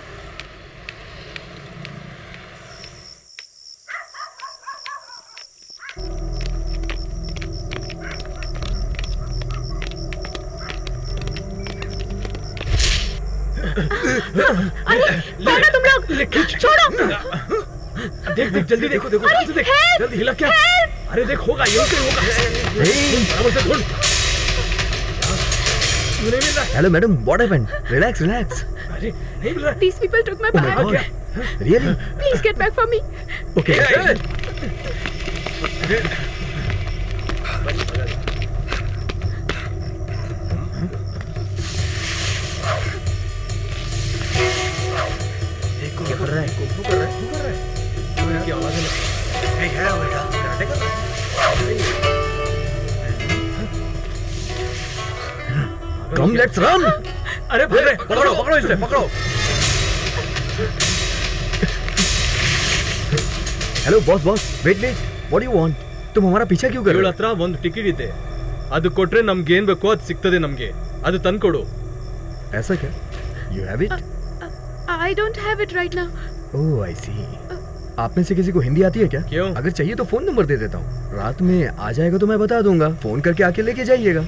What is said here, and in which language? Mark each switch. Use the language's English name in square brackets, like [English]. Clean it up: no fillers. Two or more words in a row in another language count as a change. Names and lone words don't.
[Hindi] अरे कौन हो तुम लोग? छोड़ो। देख जल्दी देखो देख जल्दी हिला क्या? अरे देख होगा ये होगा। बराबर से ढूंढ। नहीं मिल रहा। [English] hello madam, what happened? relax relax. [Hindi] अरे नहीं मिल रहा। [English] These people took my bag. रियली? Please get back for me. ओके। [Hindi] क्या कर रहा है? कुंफू कर रहा है? क्या आवाज है? क्या है बेटा? कराटे कर रहा है? [English] come let's run. [Hindi] अरे पकड़ो इसे पकड़ो। [English] hello boss, wait what you want? [Hindi] तुम हमारा पीछा क्यों कर रहे हो? [Kannada] ಹತ್ರ ಒಂದು ಟಿಕೆಟ್ ಇದೆ, ಅದು ಕೊಟ್ರೆ ನಮ್ಗೆ ಏನ್ ಬೇಕೋ ಅದು ಸಿಗ್ತದೆ, ನಮ್ಗೆ ಅದು ತಂದ್ಕೊಡು। [Hindi] ऐसा क्या? [English] You have it? I don't have it right now. oh I see. [Hindi] आप में से किसी को हिंदी आती है क्या? क्यों? अगर चाहिए तो फोन नंबर दे देता हूँ, रात में आ जाएगा तो मैं बता दूंगा, फोन करके आके लेके जाइएगा।